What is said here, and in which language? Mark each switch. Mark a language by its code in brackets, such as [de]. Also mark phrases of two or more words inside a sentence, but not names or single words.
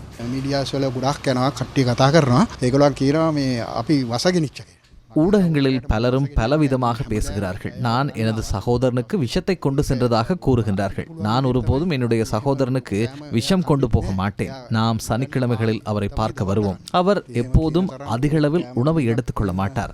[si] මීඩියාස් වල ගොඩක් යනවා කට්ටිය කතා කරනවා. ඒගොල්ලෝ කියනවා මේ අපි වසගෙනිච්ච කියලා. [ta] ஊடகங்களில் பலரும் பலவிதமாக பேசுகிறார்கள். நான் எனது சகோதரனுக்கு விஷத்தை கொண்டு சென்றதாக கூறுகின்றார்கள். நான் ஒருபோதும் என்னுடைய சகோதரனுக்கு விஷம் கொண்டு போக மாட்டேன். நாம் சனிக்கிழமைகளில் அவரை பார்க்க வருவோம். அவர் எப்போதும் அதிகளவில் உணவை எடுத்துக்கொள்ள மாட்டார்.